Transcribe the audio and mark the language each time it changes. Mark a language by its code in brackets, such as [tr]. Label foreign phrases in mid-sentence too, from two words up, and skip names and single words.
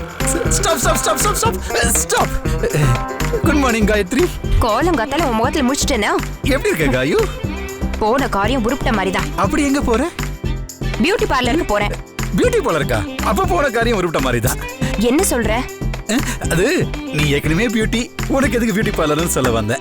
[en] stop stop stop stop stop stop good morning Gayatri. [ta] கோலங்காத்தால உன் முகத்துல முடிச்சிட்டேனா? எப்படி இருக்க காயு? போன காரியம் உருப்பிட்ட மாதிரி தான். அப்படி எங்க போற? பியூட்டி பார்லருக்கு போறேன். பியூட்டி பார்லருக்கா? அப்ப போன காரியம் உருப்பிட்ட மாதிரி தான். என்ன சொல்ற? அது நீ ஏற்கனவே பியூட்டி, உனக்கு எதுக்கு பியூட்டி பார்லர்னு சொல்ல வந்தேன்.